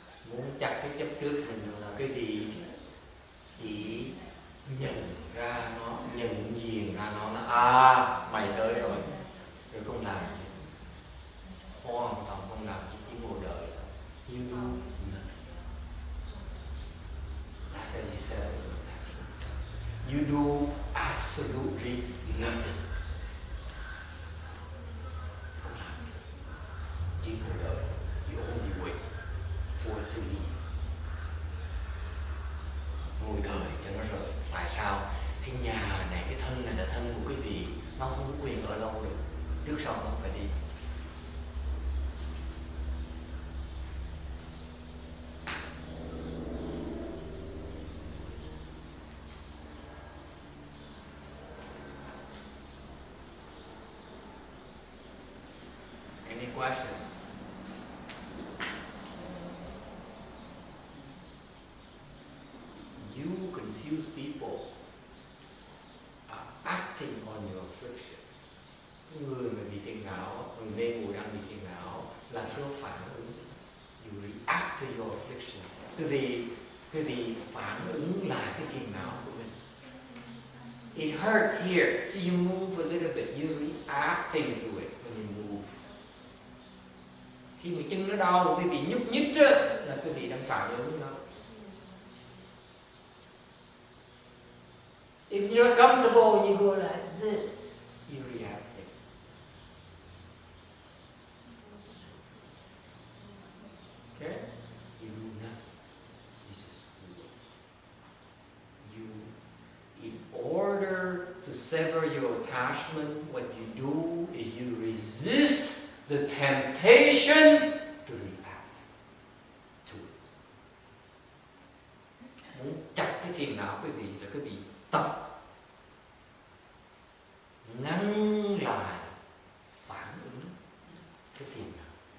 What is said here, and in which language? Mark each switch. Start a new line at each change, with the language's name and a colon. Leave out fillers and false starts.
Vietnamese: Muốn chặt cái chấp trước mình là cái gì? Chỉ nhận ra nó, nhận diện ra nó mày tới rồi. Rồi không làm gì. Hoàn toàn không làm gì, chỉ ngồi đợi thôi.
English: You do nothing. That's how you sever your attachment. You do absolutely nothing.
Vietnamese: Không làm gì. Chỉ ngồi đợi.
English: You only wait for it to leave.
Vietnamese: Ngồi đợi cho nó rời. Tại sao? Cái nhà này, cái thân này là thân của cái vị. Nó không có quyền ở đâu được. Trước sau nó phải đi.
English: Any questions? You confuse people acting on your affliction.
Vietnamese: Người mà bị phiền não, người mê muội đang bị phiền não là cái phản ứng.
English: You react to your affliction.
Vietnamese: Cái vị phản ứng lại cái phiền não của mình.
English: It hurts here, so you move a little bit. You're reacting to it when you move.
Vietnamese: Khi mà chân nó đau, một cái vị nhúc nhích đó, là cái vị đang phản ứng nó.
English: If you're comfortable, you go like this. You're reacting. Okay? You do nothing. You just wait. In order to sever your attachment, what you do is you resist the temptation to react to it.
Vietnamese: Muốn chặt cái phiền não quý vị là quý vị tập ngăn lại phản ứng cái phiền não.